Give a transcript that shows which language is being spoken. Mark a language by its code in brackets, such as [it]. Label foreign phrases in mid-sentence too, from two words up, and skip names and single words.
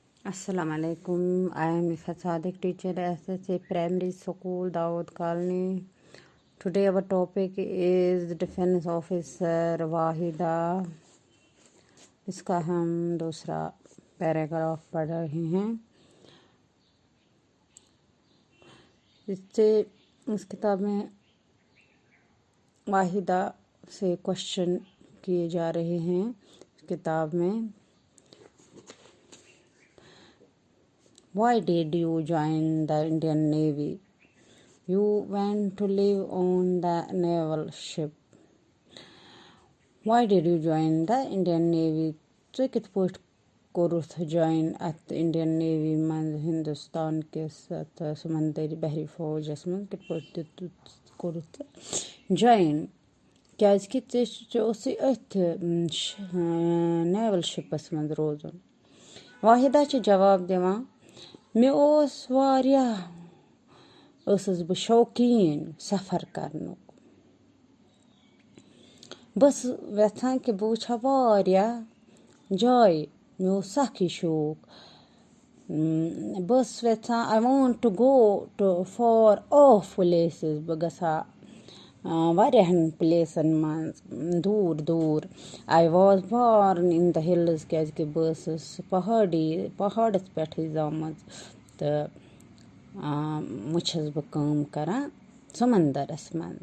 [ar] السلام عليكم. [en] I am a Sadiq teacher at a primary school, Dawood colony. Today our topic is defense officer Wahida. [hi] इसका हम दूसरा पैराग्राफ पढ़ रहे हैं. इस किताब में वाहिदा से क्वेश्चन किए जा रहे हैं. किताब में [en] Why did you join the Indian Navy? You went to live on the naval ship. Why did you join the Indian Navy? [ks] ژٕ کِتھ پٲٹھۍ کوٚرُتھ join اَتھ Indian Navy منٛز ہندوستان کِس اَتھ سمندری بحری فوجس منٛز کِتھ پٲٹھۍ کوٚرُتھ join؟ کیٛازِکہِ ژےٚ اوسُے أتھۍ [en] naval ships [ks] منٛز روزُن. واحدہ چھِ جواب دِوان مےٚ ٲسٕس بہٕ شوقیٖن سفر کرنُک. بہٕ ٲسٕس یژھان کہِ بہٕ وٕچھٕ ہا واریاہ جایہِ. مےٚ اوس سکھ یہِ شوق. بہٕ ٲسٕس یژھان [en] I want to go to far off places. [ks] بہٕ گژھٕ ہا واریاہن پلیسن منٛز دوٗر دوٗر. [en] I was born in the hills [ks] کیٛازِکہِ بہٕ ٲسٕس پہاڑس پٮ۪ٹھٕے زامٕژ تہٕ وۄنۍ چھَس بہٕ کٲم کران سمندرس منٛز.